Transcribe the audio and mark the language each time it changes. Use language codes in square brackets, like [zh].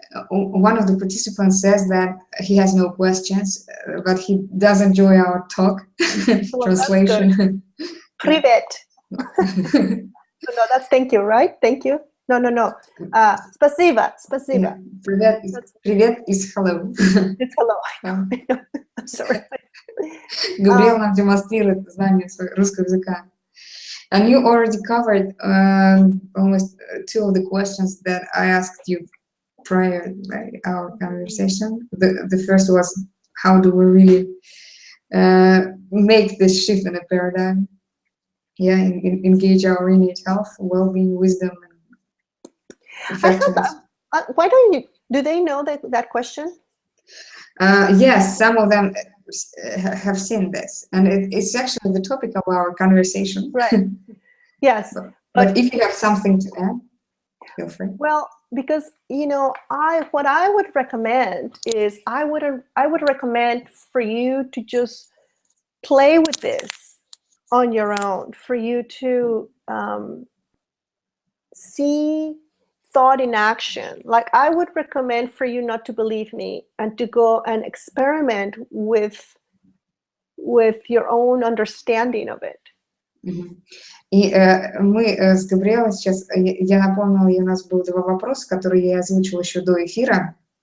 [en] One of the participants says that he has no questions, but he does enjoy our talk. Translation. [ru] Привет. [en] No, that's thank you, right? Thank you. No. [ru] Спасибо. [en] Yeah. Привет is hello. It's hello. I'm sorry. [ru] Габриэла нам демонстрирует знание русского языка. [en] And you already covered almost 2 of the questions that I asked you prior to our conversation. The first was, how do we really make this shift in a paradigm? Yeah, engage our innate health, well-being, wisdom, and effectiveness. Why don't you? Do they know that question? Yes, some of them have seen this, and it's actually the topic of our conversation. Right. Yes. But if you have something to add, feel free. Well, because what I would recommend is I would recommend for you to just play with this on your own, for you to see thought in action. Like, I would recommend for you not to believe me and to go and experiment with your own understanding of it. [ru] И мы с Габриэлой сейчас, я напомнила, у нас было два вопроса, которые я озвучила еще до эфира.